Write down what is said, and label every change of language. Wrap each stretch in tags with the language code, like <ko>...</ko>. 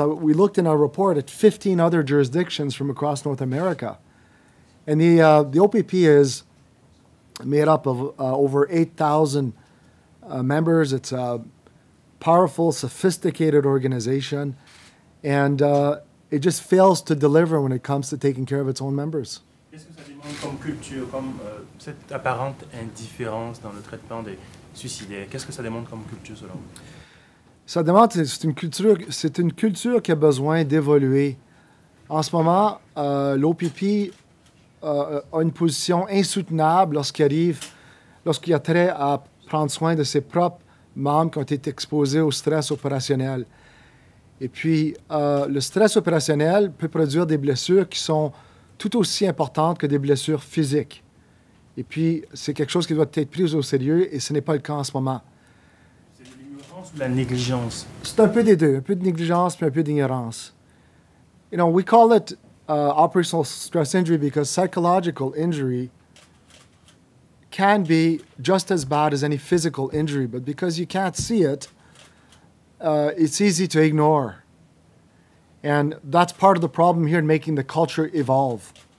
<en>We looked in our report at 15 other jurisdictions from across North America. And the OPP is made up of over 8,000 members. It's a powerful, sophisticated organization, and it just fails to deliver when it comes to taking care of its own members.</en> <fr>Qu'est-ce que ça demande comme culture, comme cette apparente indifférence dans le traitement des suicidaires? Qu'est-ce que ça demande comme culture selon vous? Ça demande, c'est une culture qui a besoin d'évoluer. En ce moment, l'OPP a une position insoutenable lorsqu'il y a trait à prendre soin de ses propres membres qui ont été exposés au stress opérationnel. Et puis, le stress opérationnel peut produire des blessures qui sont tout aussi importantes que des blessures physiques. Et puis, c'est quelque chose qui doit être pris au sérieux et ce n'est pas le cas en ce moment. C'est de l'ignorance ou de la négligence? C'est un peu des deux, un peu de négligence puis un peu d'ignorance.</fr> <en>You know, we call it operational stress injury because psychological injury can be just as bad as any physical injury, but because you can't see it, it's easy to ignore. And that's part of the problem here in making the culture evolve.</en>